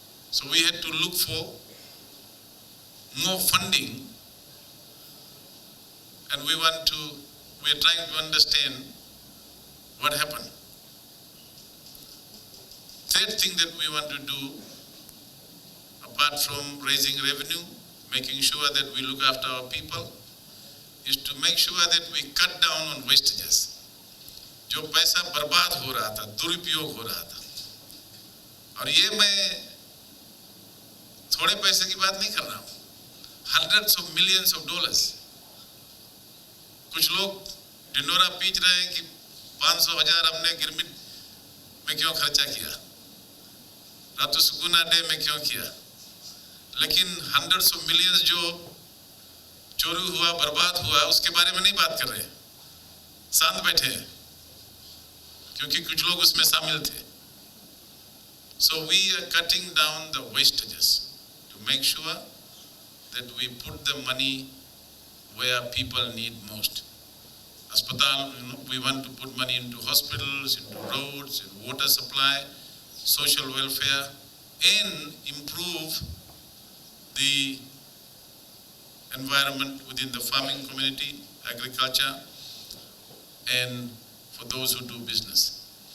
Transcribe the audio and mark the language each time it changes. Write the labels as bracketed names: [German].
[English] So we had to look for more funding, and we are trying to understand what happened. Third thing that we want to do, apart from raising revenue, making sure that we look after our people, is to make sure that we cut down on wastages. [Hindi] जो पैसा बर्बाद हो रहा था, दुरुपयोग हो रहा था, और ये मैं थोड़े पैसे की बात नहीं कर रहा हूँ, [English] hundreds of millions of dollars. [Hindi] कुछ लोग ढिंडोरा पीच रहे हैं कि 500,000 हमने गिरमिट में क्यों खर्चा किया, रातु सुकूना डे में क्यों किया, लेकिन [English] hundreds of millions [Hindi] जो चोरी हुआ, बर्बाद हुआ, उसके बारे में नहीं बात कर रहे हैं, शांत बैठे हैं, क्योंकि कुछ लोग उसमें शामिल थे. [English] So we are cutting down the wastages to make sure that we put the money where people need most. Aspatal, we want to put money into hospitals, into roads, in water supply, social welfare, and improve the environment within the farming community, agriculture, and for those who do business.